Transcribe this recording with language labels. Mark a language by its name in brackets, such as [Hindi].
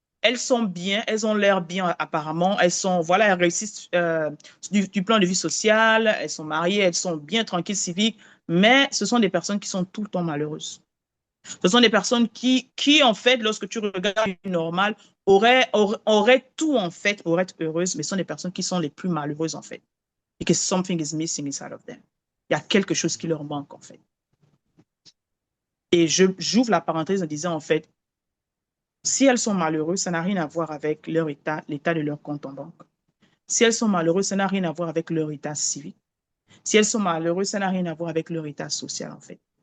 [French] Elles sont bien, elles ont l'air bien apparemment, elles sont, voilà, elles réussissent du plan de vie social, elles sont mariées, elles sont bien tranquilles, civiques, mais ce sont des personnes qui sont tout le temps malheureuses. Ce sont des personnes qui en fait, lorsque tu regardes une normale, auraient tout en fait, auraient être heureuses, mais ce sont des personnes qui sont les plus malheureuses en fait. [English] Because something is missing inside of them. [French] Il y a quelque chose qui leur manque en fait. Et j'ouvre la parenthèse en disant en fait, si elles sont malheureuses, ça n'a rien à voir avec leur état, l'état de leur compte en banque. Si elles sont malheureuses, ça n'a rien à voir avec leur état civique. Si elles sont malheureuses, ça n'a rien à voir avec leur état social en fait.